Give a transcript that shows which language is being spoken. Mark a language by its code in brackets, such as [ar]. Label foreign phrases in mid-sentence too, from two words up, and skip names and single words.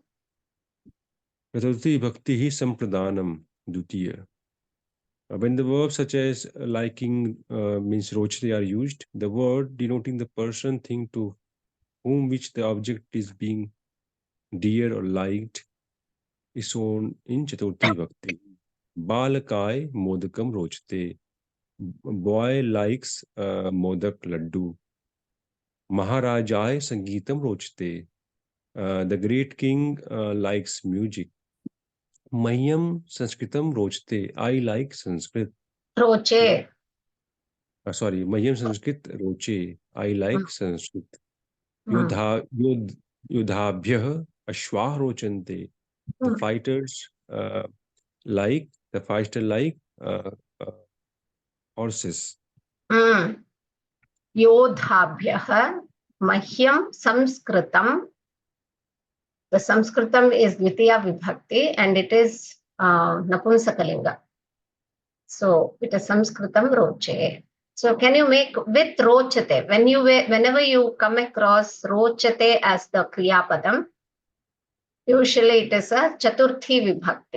[sa] Chaturthi Bhakti hi Sampradanam Dutiya. [en] When the verbs such as liking means rochte are used, the word denoting the person, thing to whom which the object is being dear or liked is shown in [sa] Chaturthi Bhakti. Balakai modakam rochte. [en] Boy likes modak laddu. [sa] Maharajai sangeetam rochte. [en] The great king likes music. [sa] Mayam sanskritam rochte. [en] I like Sanskrit. [sa] Roche. Sorry, Mayam Sanskrit roche. [en] I like Sanskrit. [sa] Yudhabhyah ashwah rochante. [en] The fighters like horses. [sa] Yodhabhyah mahyam samskritam. [en] The Sanskritam is [sa] Dvitiya Vibhakti [en] and it is Napunsakalinga. So it is [sa] Sanskritam Roche. [en] So can you make with Rochate? Whenever you come across Rochate as the [sa] Kriya Padam, [en] usually it is a [sa] Chaturthi Vibhakti.